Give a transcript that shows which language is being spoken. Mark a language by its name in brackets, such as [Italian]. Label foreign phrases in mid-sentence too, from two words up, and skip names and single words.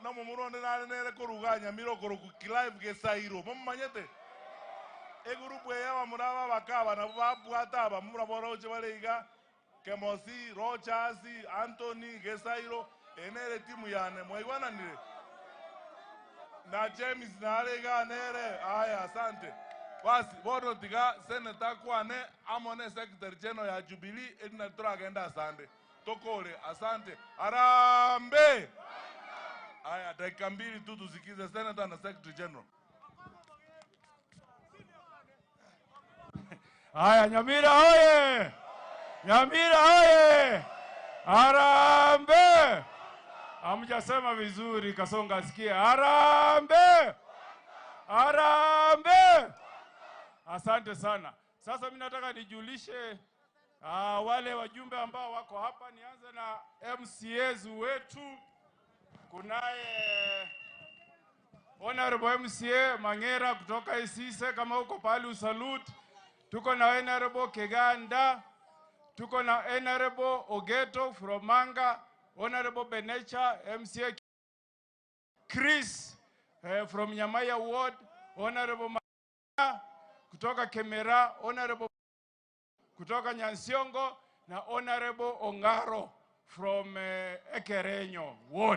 [Gusii] na momuronde nare koruganya mirokoro ku live gesairo momanyete egurupu yawa muraba bakaba na babwata aba muraboroje bareiga Kemosi, Rochas, Anthony, Gesairo, enere timu yane mwaigwananire na James narega nere. [Swahili] Aya, asante. [Gusii] Basi bodo tiga seneta kwane amone [English] secretary general [Gusii] ya Jubilee edina turagenda. [Swahili] Asante tokole, asante. Arambe. Aya, dakika mbili tu tusikize seneta na [English] secretary general. [Swahili] Aya, Nyamira hoye! Nyamira hoye! Arambe! Hamjasema vizuri, Kasonga asikie. Arambe! Arambe! Asante sana. Sasa mimi nataka nijulishe wale wajumbe ambao wako hapa. Nianze na MCAs wetu. Kunaye Honorable MCA Mangera kutoka Isise, kama uko pale usalute. Tuko na Honorable Keganda, tuko na Honorable Ogeto from Manga, Honorable Benecha, MCA Chris from Nyamaya Ward, Honorable kutoka Kemera, Honorable kutoka Nyansiongo, na Honorable Ongaro from Ekerenyo Ward.